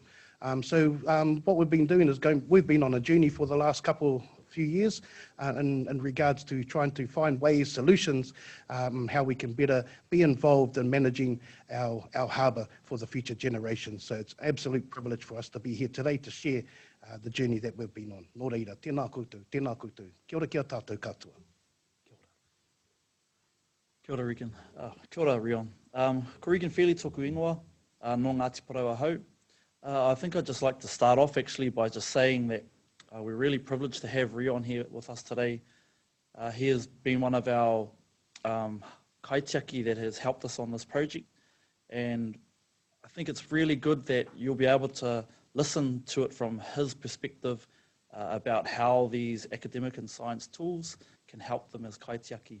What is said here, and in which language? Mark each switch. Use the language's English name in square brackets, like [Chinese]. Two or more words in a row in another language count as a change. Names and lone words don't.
[English] So what we've been doing is we've been on a journey for the last few years in regards to trying to find ways, solutions, how we can better be involved in managing our harbour for the future generations. So it's an absolute privilege for us to be here today to share the journey that we've been on. [Māori] Nō reira, tēnā koutou, kia ora kia tātou katoa. Kia ora Regan. Kia ora Reon. Ko Regan Fairlie tōku ingoa, no Ngāti Porou ahau. [English] I think I'd just like to start off actually by just saying that we're really privileged to have Reon here with us today. He has been one of our kaitiaki that has helped us on this project, and I think it's really good that you'll be able to listen to it from his perspective about how these academic and science tools can help them as kaitiaki.